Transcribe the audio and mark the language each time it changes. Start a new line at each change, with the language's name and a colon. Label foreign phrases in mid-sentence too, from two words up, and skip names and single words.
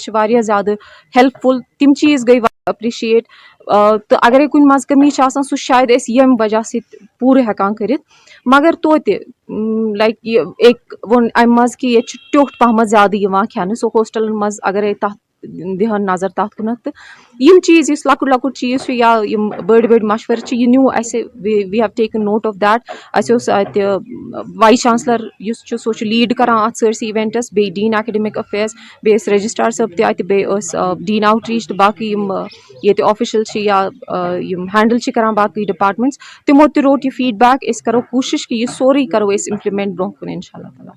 Kashmiri: چھِ واریاہ زیادٕ ہیلٕپ فُل تِم چیٖز گٔے واریاہ ایپرِشیٹ تہٕ اگرے کُنہِ منٛز کٔمی چھِ آسان سُہ چھُ شاید أسۍ ییٚمہِ وجہ سۭتۍ پوٗرٕ ہٮ۪کان کٔرِتھ مگر توتہِ لایک یہِ ووٚن اَمہِ منٛز کہِ ییٚتہِ چھُ ٹیوٚٹھ پَہمَتھ زیادٕ یِوان کھٮ۪نہٕ سُہ ہوسٹَلَن منٛز اگرے تَتھ دِہَن نظر تَتھ کُنَتھ تہٕ یِم چیٖز یُس لۄکُٹ لۄکُٹ چیٖز چھُ یا یِم بٔڑۍ بٔڑۍ مَشوَرٕ چھِ یہِ نیوٗ اَسہِ
English: we have taken note of that.
Kashmiri: اَسہِ اوس اَتہِ
English: vice chancellor
Kashmiri: یُس چھُ سُہ چھُ لیٖڈ کران اَتھ سٲرسٕے اِوینٹَس بیٚیہِ
English: Dean Academic Affairs
Kashmiri: بیٚیہِ ٲسۍ رجسٹرار صٲب تہِ اَتہِ بیٚیہِ ٲسۍ
English: Dean Outreach
Kashmiri: تہٕ باقٕے یِم ییٚتہِ آفِشَل چھِ یا یِم ہینڈل چھِ کران باقٕے ڈِپارٹمنٹٕس تِمو تہِ روٚٹ یہِ فیٖڈبیک. أسۍ کرو کوٗشِش کہِ یہِ سورُے کرو أسۍ اِمپلِمینٹ برونٛہہ کُن
Arabic: اِنشاء اللہ تعالیٰ.